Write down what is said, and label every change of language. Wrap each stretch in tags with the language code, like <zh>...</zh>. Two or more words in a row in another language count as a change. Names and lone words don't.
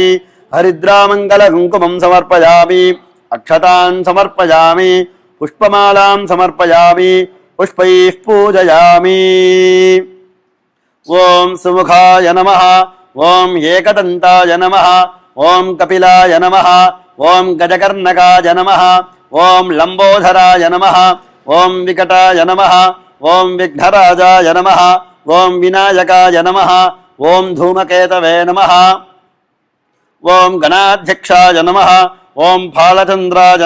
<sa>हरिद्रामङ्गलकुङ्कुमं समर्पयामि। अक्षतान् समर्पयामि। पुष्पमालां समर्पयामि। पुष्पैः पूजयामि। ॐ सुमुखाय नमः। ॐ एकदन्ताय नमः। ఓం కపిలాయ నమః ఓం గజకర్ణకాయ నమః ఓం లంబోధరాయ నమః ఓం వికటాయ నమః ఓం విఘ్నరాజాయ నమః ఓం వినాయకాయ నమః ఓం ధూమకేతవే నమః ఓం గణాధ్యక్షాయ నమః ఓం ఫాలచంద్రాయ</sa>